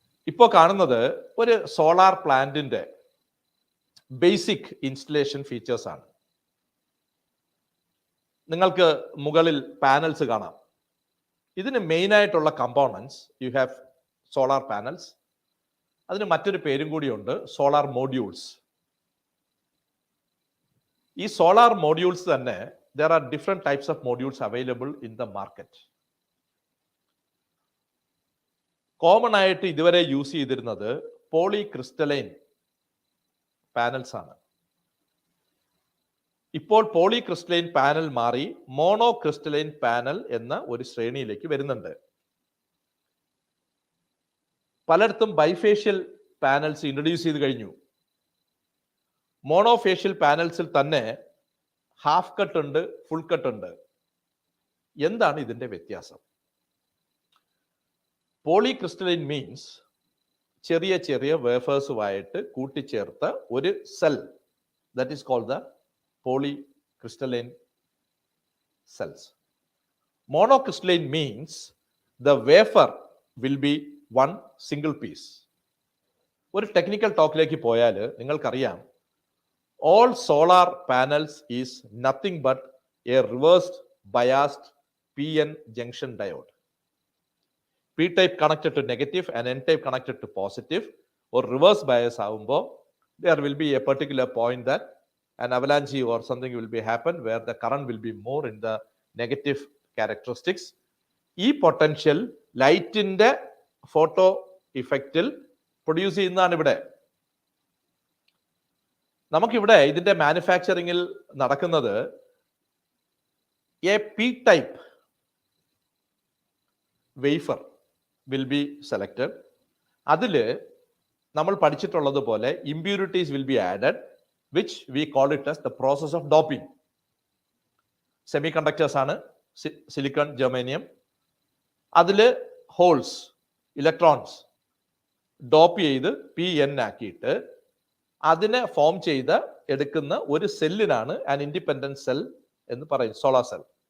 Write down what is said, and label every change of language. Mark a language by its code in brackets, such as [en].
[ml] ഇപ്പോൾ കാണുന്നത് ഒരു സോളാർ പ്ലാന്റിന്റെ ബേസിക് ഇൻസ്റ്റലേഷൻ ഫീച്ചേഴ്സ് ആണ്. നിങ്ങൾക്ക് മുകളിൽ പാനൽസ് കാണാം. ഇതിന് മെയിൻ ആയിട്ടുള്ള components [en] You have solar panels. [ml] അതിന് മറ്റൊരു പേരും കൂടിയുണ്ട്, സോളാർ മോഡ്യൂൾസ്. ഈ സോളാർ മോഡ്യൂൾസ് തന്നെ [en] there are different types of modules available in the market. [ml] Common ആയിട്ട് ഇതുവരെ യൂസ് ചെയ്തിരുന്നത് പോളിക്രിസ്റ്റലൈൻ പാനൽസ് ആണ്. ഇപ്പോൾ പോളിക്രിസ്റ്റലൈൻ പാനൽ മാറി മോണോക്രിസ്റ്റലൈൻ പാനൽ എന്ന ഒരു ശ്രേണിയിലേക്ക് വരുന്നുണ്ട്. പലയിടത്തും ബൈഫേഷ്യൽ പാനൽസ് ഇൻട്രൊഡ്യൂസ് ചെയ്ത് കഴിഞ്ഞു. മോണോഫേഷ്യൽ പാനൽസിൽ തന്നെ ഹാഫ് കട്ട് ഉണ്ട്, ഫുൾ കട്ട് ഉണ്ട്. എന്താണ് ഇതിന്റെ വ്യത്യാസം? പോളിക്രിസ്റ്റലൈൻ മീൻസ് ചെറിയ ചെറിയ വേഫേഴ്സുമായിട്ട് കൂട്ടിച്ചേർത്ത ഒരു cell, [en] That is called the polycrystalline cells. Monocrystalline means the wafer will be one single piece. [ml] ഒരു ടെക്നിക്കൽ ടോക്കിലേക്ക് പോയാൽ നിങ്ങൾക്കറിയാം, [en] all solar panels is nothing but a reversed biased PN junction diode. P-type connected to negative and N-type connected to positive or reverse bias ആവുമ്പോൾ there will be a particular point that an avalanche or something will be happen where the current will be more in the negative characteristics. [ml] ഈ potential ലൈറ്റിന്റെ photo ഇഫക്റ്റിൽ produce ചെയ്യുന്നതാണ് ഇവിടെ. നമുക്കിവിടെ ഇതിന്റെ മാനുഫാക്ചറിങ്ങിൽ നടക്കുന്നത് [en] A P-type wafer will be selected. [ml] അതിൽ നമ്മൾ പഠിച്ചിട്ടുള്ളത് പോലെ [en] Impurities will be added, which we call it as the process of doping. [ml] Semi conductors ആണ്, സിലിക്കൺ, ജെർമേനിയം. അതിൽ ഹോൾസ്, ഇലക്ട്രോൺസ് ഡോപ്പ് ചെയ്ത് PN ആക്കിയിട്ട് അതിനെ ഫോം ചെയ്ത് എടുക്കുന്ന ഒരു സെല്ലിനാണ് [en] an independent cell [ml] എന്ന് പറയും, സോളാർ സെൽ.